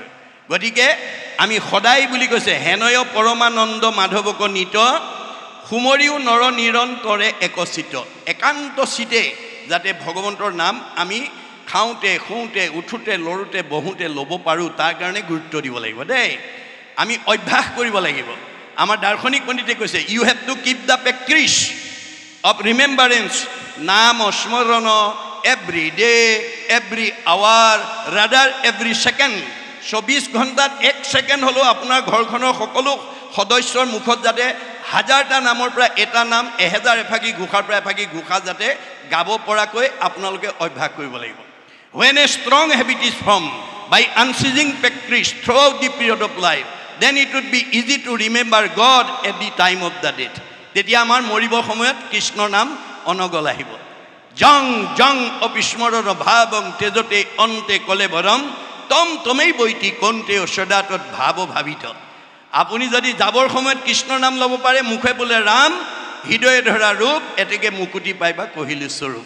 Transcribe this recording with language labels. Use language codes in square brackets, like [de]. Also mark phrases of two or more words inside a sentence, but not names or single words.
[as] গতিকে আমি সদায় বুলি কৈছে হেনয় পৰমানন্দ মাধৱক নিত সুমৰিও নৰ নিৰন্তৰে একচিত। একান্ত চিতে যাতে ভগৱন্তৰ নাম আমি খাওঁতে শুওঁতে উঠোঁতে লৰোঁতে বহোঁতে ল'ব পাৰোঁ তাৰ কাৰণে গুৰুত্ব দিব লাগিব দেই। আমি অভ্যাস কৰিব লাগিব। আমাৰ দাৰ্শনিক পণ্ডিতে কৈছে [en] you have to keep the practice of remembrance [as] নাম স্মৰণ [en] every day every hour rather every second. [as] 24 ঘণ্টাত 1 ছেকেণ্ড হ'লেও আপোনাৰ ঘৰখনৰ সকলো সদস্যৰ মুখত যাতে 1000টা নামৰ পৰা এটা নাম 1000 এফাকি ঘোষাৰ পৰা এফাকি ঘোষা যাতে গাব পৰাকৈ আপোনালোকে অভ্যাস কৰিব লাগিব। [en] When a strong habit is formed by unceasing practice throughout the period of life, then it would be easy to remember God at the time of the death. [as] তেতিয়া আমাৰ মৰিবৰ সময়ত কৃষ্ণৰ নাম অনগল আহিব। [sa] জং জং অবিস্মৰণ ভাৱং তেজতে অন্তে কলেবৰম তম তমেই বৈতি কন্তে সদাতত ভাৱ ভাবিত। [as] আপুনি যদি যাবৰ সময়ত কৃষ্ণৰ নাম ল'ব পাৰে মুখে বোলে ৰাম হৃদয়ে ধৰা ৰূপ এতেকে মুকুতি পাইবা কহিলো স্বৰূপ।